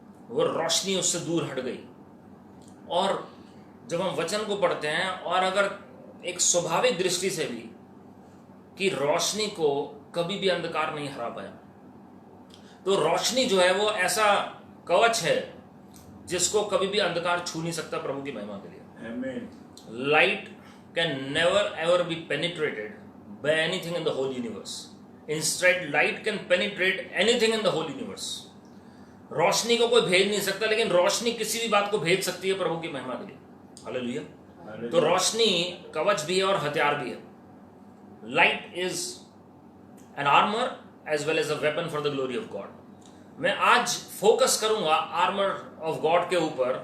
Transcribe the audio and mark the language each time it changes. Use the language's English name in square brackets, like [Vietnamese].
[Hindi] वो रोशनी उससे दूर हट गई। और जब हम वचन को पढ़ते हैं और अगर एक स्वाभाविक दृष्टि से भी कि रोशनी को कभी भी अंधकार नहीं हरा पाया, तो रोशनी जो है वो ऐसा कवच है जिसको कभी भी अंधकार छू नहीं सकता प्रभु की महिमा के लिए। आमीन। [English] Light can never ever be penetrated by anything in the whole universe. Instead, light can penetrate anything in the whole universe. [Hindi] रोशनी को कोई भेद नहीं सकता, लेकिन रोशनी किसी भी बात को भेद सकती है प्रभु की महिमा के लिए। हालेलुया। तो रोशनी कवच भी है [English] और हथियार भी है। Light is an armour as well as a weapon for the glory of God. [Hindi] मैं आज फोकस करूंगा आर्मर ऑफ गॉड के ऊपर।